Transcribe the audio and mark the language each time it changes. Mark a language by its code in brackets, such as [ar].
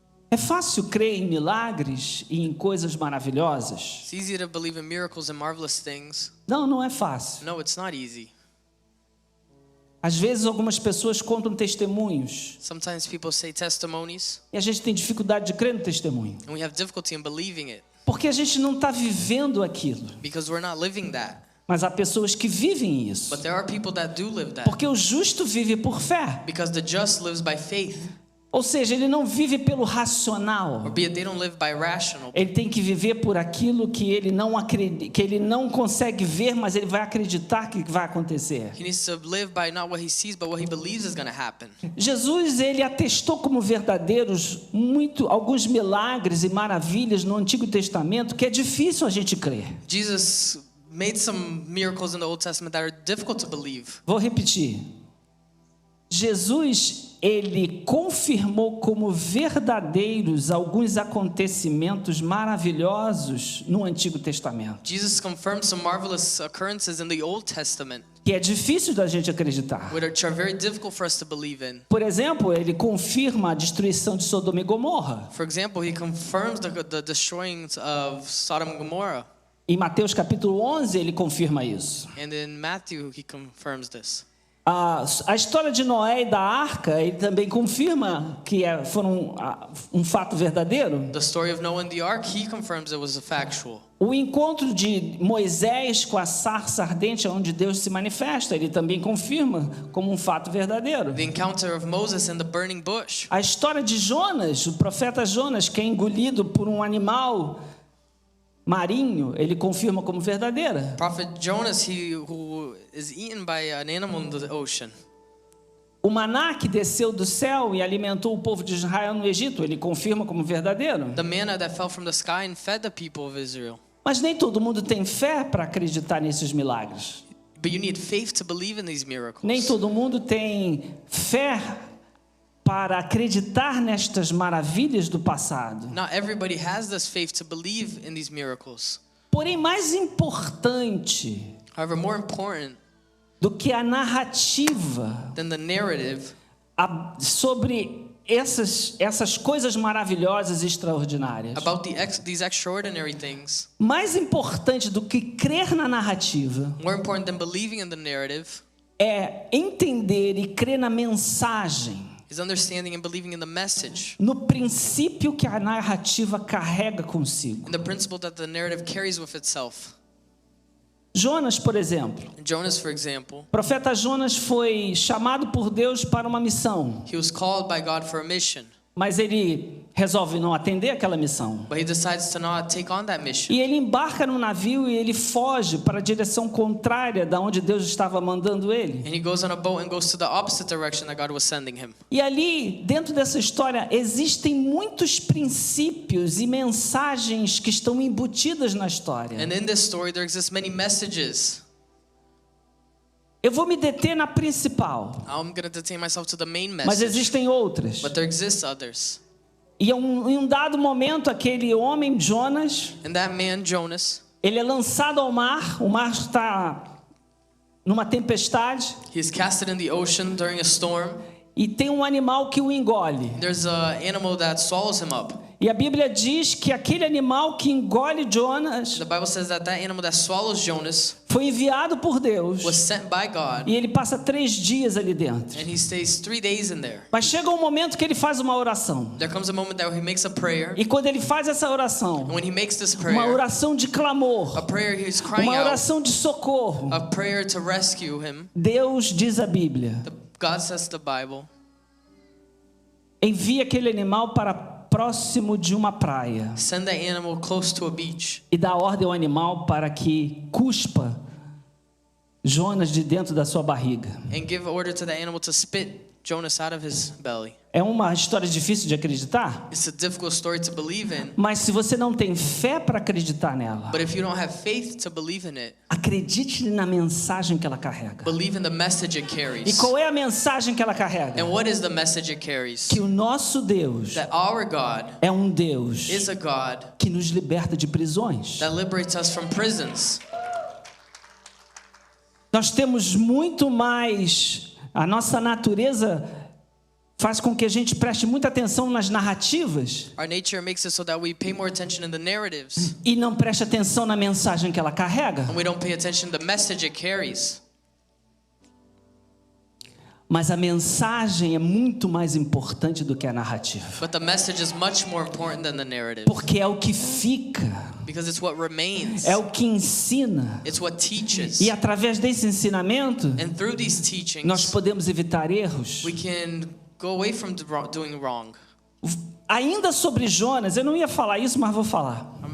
[pt] É fácil crer em milagres e em coisas maravilhosas? [en] It's easy to believe in miracles and marvelous things. [pt] Não, não é fácil. [en] No, it's not easy. [pt] Às vezes algumas pessoas contam testemunhos [en] Sometimes people say testimonies, [pt] e a gente tem dificuldade de crer no testemunho, [en] and we have difficulty in believing it [pt] porque a gente não está vivendo aquilo. [en] because we're not living that. [pt] Mas há pessoas que vivem isso, [en] But there are people that do live that [pt] porque o justo vive por fé. [en] because the just lives by faith, [pt] Ou seja, ele não vive pelo [en] or [pt] racional. [en] be it they don't live by rational. [pt] Ele tem que viver por aquilo que ele não acredita, que ele não consegue ver, mas ele vai acreditar que vai acontecer. [en] He needs to live by not what he sees, but what he believes is going to happen. [pt] Jesus, ele atestou como verdadeiros alguns milagres e maravilhas no Antigo Testamento que é difícil a gente crer. [en] Jesus made some miracles in the Old Testament that are difficult to believe. [pt] Vou repetir. Jesus, ele confirmou como verdadeiros alguns acontecimentos maravilhosos no Antigo Testamento, [en] Jesus confirmed some marvelous occurrences in the Old Testament, [pt] que é difícil da gente acreditar. [en] which are very difficult for us to believe in. [pt] Por exemplo, ele confirma a destruição de Sodoma e Gomorra. [en] For example, he confirms the destroying of Sodom and Gomorrah. [pt] Em Mateus capítulo 11, ele confirma isso. [en] And in Matthew, he confirms this. [pt] A história de Noé e da arca, ele também confirma que foram um fato verdadeiro. [en] The story of Noah and the ark, he confirms it was factual. [pt] O encontro de Moisés com a sarça ardente, onde Deus se manifesta, ele também confirma como um fato verdadeiro. [en] The encounter of Moses and the burning bush. [pt] A história de Jonas, o profeta Jonas, que é engolido por um animal, marinho, ele confirma como verdadeira. [en] Prophet Jonas, who is eaten by an animal in the ocean. [pt] O maná que desceu do céu e alimentou o povo de Israel no Egito, ele confirma como verdadeiro. [en] The manna that fell from the sky and fed the people of Israel. [pt] Mas nem todo mundo tem fé para acreditar nesses milagres. [en] But you need faith to believe in these miracles. [pt] Nem todo mundo tem fé para acreditar nestas maravilhas do passado. [en] Not everybody has this faith to believe in these miracles. [pt] Porém, mais importante [en] However, more important [pt] do que a narrativa [en] than the narrative [pt] sobre essas coisas maravilhosas e extraordinárias. [en] about these extraordinary things, [pt] Mais importante do que crer na narrativa [en] more important than believing in the narrative, [pt] é entender e crer na mensagem, [en] is understanding and believing in the message, [pt] no princípio que a narrativa carrega consigo. [en] in the principle that the narrative carries with itself. [pt] Jonas, por exemplo, [en] Jonas, for example, [pt] o profeta Jonas foi chamado por Deus para uma missão, [en] he was called by God for a mission, [pt] mas ele resolve não atender aquela missão. [en] but he decides to not take on that mission. [pt] E ele embarca no navio e ele foge para a direção contrária da onde Deus estava mandando ele. [en] And he goes on a boat and goes to the opposite direction that God was sending him. [pt] E ali, dentro dessa história, existem muitos princípios e mensagens que estão embutidas na história. [en] And in this story there exist many messages. [pt] Eu vou me deter na principal, [en] I'm going to detain myself to the main [pt] mas [en] message, [pt] existem outras. [en] but there exist others. [pt] E em um dado momento, aquele homem, Jonas, [en] And that man, Jonas, [pt] ele é lançado ao mar, o mar está numa tempestade, [en] he is casted in the ocean during a storm. [pt] e tem um animal que o engole. [en] There's an animal that swallows him up. [pt] E a Bíblia diz que aquele animal que engole Jonas [en] The Bible says that animal that swallows Jonas [pt] foi enviado por Deus, [en] was sent by God, [pt] e ele passa 3 dias ali dentro. [en] and he stays 3 days in there. [pt] Mas chega um momento que ele faz uma oração. [en] There comes a moment that he makes a prayer, [pt] E quando ele faz essa oração, [en] and when he makes this [pt] uma [en] prayer, [pt] oração de clamor, [en] a prayer he's crying [pt] uma [en] out, [pt] oração de socorro, [en] a prayer to rescue him, [pt] Deus, diz a Bíblia, [en] God says the Bible, [pt] envia aquele animal para próximo de uma praia [en] send that animal close to a beach, [pt] e dá ordem ao animal para que cuspa Jonas de dentro da sua barriga. [en] and give order to the animal to spit Jonas out of his belly. [pt] É uma história difícil de acreditar, [en] It's a difficult story to believe in, [pt] mas se você não tem fé para acreditar nela, [en] but if you don't have faith to believe in it, [pt] acredite na mensagem que ela carrega. [en] believe in the message it [pt] E [en] carries. [pt] qual é a mensagem que ela carrega? [en] And what is the message it carries? [pt] Que o nosso Deus [en] That our God [pt] é um Deus [en] is a God [pt] que nos liberta de prisões. [en] that liberates us from prisons. [pt] Nós temos muito mais, a nossa natureza faz com que a gente preste muita atenção nas narrativas [en] Our nature makes it so that we pay more attention in the narratives, [pt] e não preste atenção na mensagem que ela carrega. [en] and we don't pay attention to the message it carries. [pt] Mas a mensagem é muito mais importante do que a narrativa, [en] But the message is much more important than the narrative, [pt] porque é o que fica, [en] because it's what remains. [pt] é o que ensina, [en] It's what teaches. [pt] e através desse ensinamento [en] And through these [pt] nós [en] teachings, [pt] podemos evitar erros. [en] we can go away from doing wrong. [pt] Ainda sobre Jonas, eu não ia falar isso, mas vou falar.